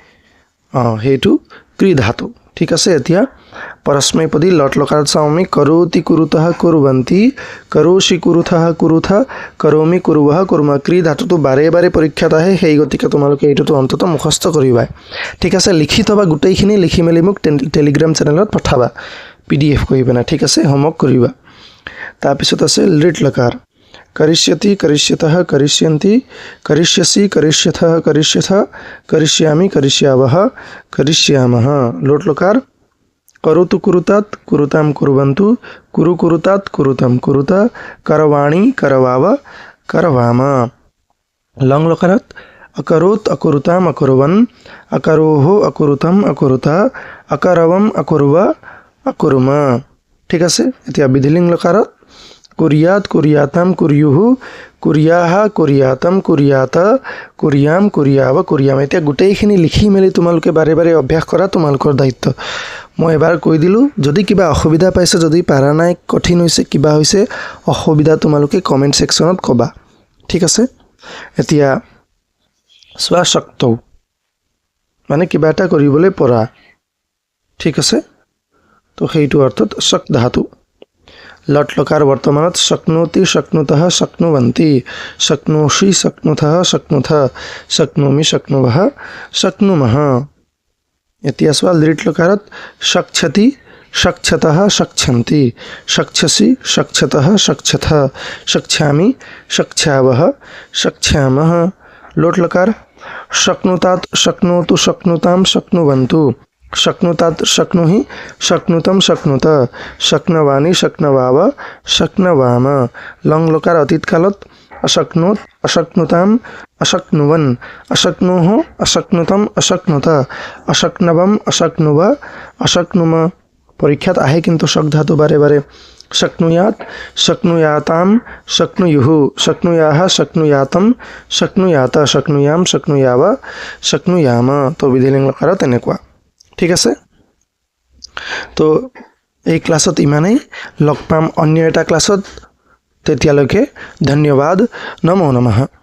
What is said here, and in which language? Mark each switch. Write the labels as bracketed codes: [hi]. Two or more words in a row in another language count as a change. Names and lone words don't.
[as] সেইটো ক্ৰি ধাতু ঠিক আছে এতিয়া পৰস্মৈপদী লট লকাৰত চাওঁ আমি [sa] কৰোতি কুৰুতঃ কুৰুৱন্তি কৰোষি কুৰুথঃ কুৰুথ কৰোমি কুৰুৱঃ [as] কুৰুমা ক্ৰি ধাতুটো বাৰে বাৰে পৰীক্ষাত আহে সেই গতিকে তোমালোকে এইটোতো অন্ততঃ মুখস্থ কৰিবা ঠিক আছে লিখি থবা গোটেইখিনি লিখি মেলি মোক টেলিগ্ৰাম চেনেলত পঠাবা PDF কৰি পেলাই ঠিক আছে হোমৱৰ্ক কৰিবা তাৰপিছত আছে লিট লকাৰ [sa] करिष्यति करिष्यतः करिष्यन्ति करिष्यसि करिष्यथः करिष्यथ करिष्यामि करिष्यावः करिष्यामः लोट लकार करोतु कुरुतात कुरुताम कुर्वन्तु कुरु कुरुतात कुरुतम कुरुत करवाणी करवाव करवाम लंग लकारात अकरोत अकुरुताम अकुर्वन् अकरोः अकुरुतम अकुरुत अकरवम अकुर्व अकुर्म [as] ठीक আছে এতিয়া বিধিলিং লকাৰত [sa] कुरियात कुरियातम कुरियुः कुरियाः कुरियातम कुरियात कुरियाम कुरियाव कुरियाम [as] এতিয়া গোটেইখিনি লিখি মেলি তোমালোকে বাৰে বাৰে অভ্যাস কৰা তোমালোকৰ দায়িত্ব মই এবাৰ কৈ দিলো যদি কিবা অসুবিধা পাইছে যদি পাৰা নাই কঠিন হৈছে কিবা হৈছে অসুবিধা তোমালোকে কমেন্ট সেকশনত কবা ঠিক আছে এতিয়া স্বাশক্ত মানে কিবা এটা কৰিবলৈ পৰা ঠিক আছে তো সেইটো অৰ্থত শক ধাতু [sa] लट लकार वर्तमानत शक्नोति शक्नुतः शक्नुवन्ति शक्नोषि शक्नुतः शक्नुथ शक्नोमि शक्नुवः शक्नुमः [as] এতিয়া চোৱা লিট লকাৰত [sa] शक्षति शक्षतः शक्षन्ति शक्षसि शक्षतः शक्षथ शक्षामि शक्षावः शक्ष्यामः लोट लकार शक्नुतात शक्नोतु शक्नुतां शक्नुवन्तु शक्नुतात शक्नुहि शक्नुतम शक्नुत शक्नवानि शक्नवाव शक्नवाम लंग लकार अतीत कालत अशक्नोत अशक्नुताम अशक्नुवन अशक्नुः अशक्नुतम अशक्नुत अशक्नवम अशक्नुव अशक्नुम [as] পৰীক্ষাত আহে কিন্তু শক ধাতু বাৰে বাৰে [sa] शक्नुयात शक्नुयाताम शक्नुयुः शक्नुयाः शक्नुयातम शक्नुयात शक्नुयाम शक्नुयाव शक्नुयाम [as] তো বিধিলিং লকাৰ তেনেকুৱা ঠিক আছে তো এই ক্লাছত ইমানেই লগ পাম অন্য এটা ক্লাছত তেতিয়ালৈকে ধন্যবাদ নমো নমঃ